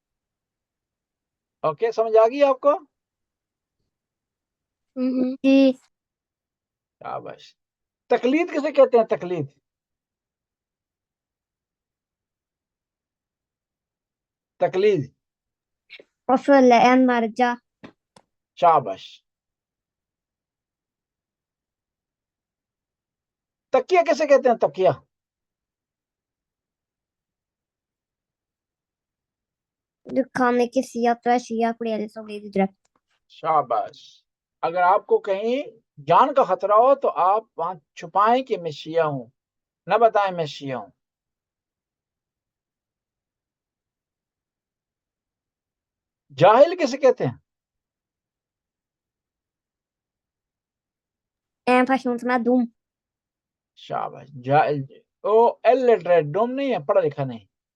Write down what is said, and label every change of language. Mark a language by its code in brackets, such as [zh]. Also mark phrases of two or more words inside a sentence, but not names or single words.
[ur] اوکے، سمجھ آ گئی آپ کو? जी। شاباش۔ تقلید کسے کہتے ہیں? تقلید، تقلید. [sv] Och följa en marja. [ur] شاباش۔ تقیہ کیسے کہتے ہیں؟ تقیہ, [sv] Du kan inte säga att du är shia för det så blir du dräpt. [ur] शाबाश। اگر آپ کو کہیں جان کا خطرہ ہو تو آپ وہاں چھپائیں کہ میں شیعہ ہوں، نہ بتائیں میں شیعہ ہوں. جاہل کسے کہتے ہیں? [sv] En person som är dum. [ur] शाबाश। جاہل، او الیٹریٹ، ڈوم نہیں ہے، پڑھا لکھا نہیں.